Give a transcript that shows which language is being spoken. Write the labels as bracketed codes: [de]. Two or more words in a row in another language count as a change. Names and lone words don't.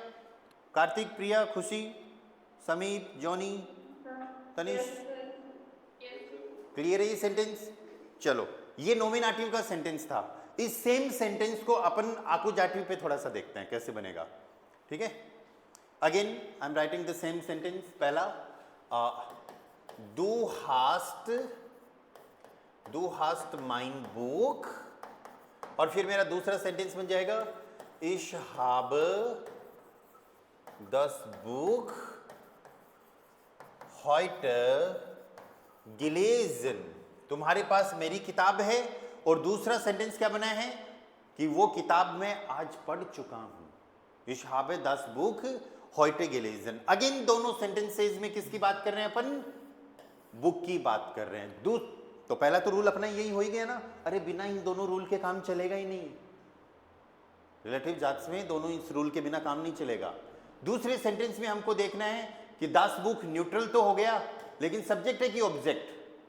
[hi] कार्तिक, प्रिया, खुशी, समीप, जॉनी, तनिष, क्लियर है ये सेंटेंस? चलो ये नॉमिनेटिव का सेंटेंस था। इस [en] same sentence [hi] को अपन आकुजाटिव पे थोड़ा सा देखते हैं कैसे बनेगा, ठीक है। [en] again I am writing the same sentence. [de] पहला du hast mein Buch, [hi] और फिर मेरा दूसरा सेंटेंस बन जाएगा [de] ich habe das Buch heute gelesen। [hi] तुम्हारे पास मेरी किताब है, और दूसरा सेंटेंस क्या बना है कि वो किताब मैं आज पढ़ चुका हूं। [de] ich habe das Buch heute gelesen। [hi] अगेन दोनों सेंटेंसेस में किसकी बात कर रहे हैं अपन? बुक की बात कर रहे हैं। तो पहला तो रूल अपना यही हो ही गया ना, अरे बिना इन दोनों रूल के काम चलेगा ही नहीं। [de] Relativsätze [hi] में दोनों इस रूल के बिना काम नहीं चलेगा। दूसरे सेंटेंस में हमको देखना है कि [de] das Buch [hi] न्यूट्रल तो हो गया, लेकिन सब्जेक्ट है कि ऑब्जेक्ट?